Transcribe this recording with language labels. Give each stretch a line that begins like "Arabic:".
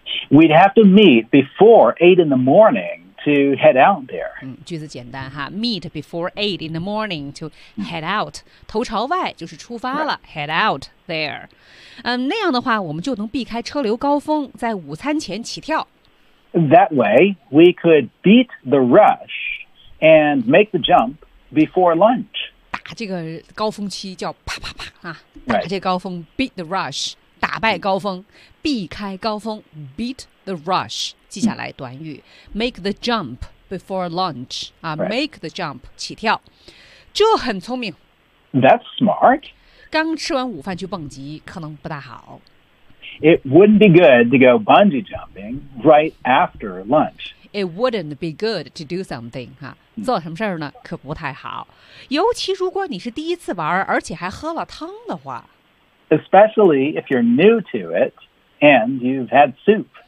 English: We'd have to meet before 8 in the morning to head out there.
Chinese: 句子简单哈 ，
English: meet before 8 in the morning to head out.
Chinese: 头朝外就是出发了、right. ，
English: head out there.
Chinese: 那样的话我们就能避开车流高峰，在午餐前起跳。
English: That way, we could beat the rush and make the jump before lunch.
Chinese: 打这个高峰期叫啪啪啪啊！打这高峰 ，
English: beat the rush，
Chinese: 打败高峰，避开高峰 ，beat the rush。记下来短语 ，
English: make the jump before lunch
Chinese: 啊 ，make the jump 起跳，这很聪明。
English: That's smart.
Chinese: 刚吃完午饭去蹦极可能不大好。
English: It wouldn't be good to go bungee jumping right after lunch. It wouldn't be good to do something.
Chinese: 哈、啊，做什么事儿呢？可不太好。尤其如果你是第一次玩，而且还喝了汤的话。
English: Especially if you're new to it and you've had soup.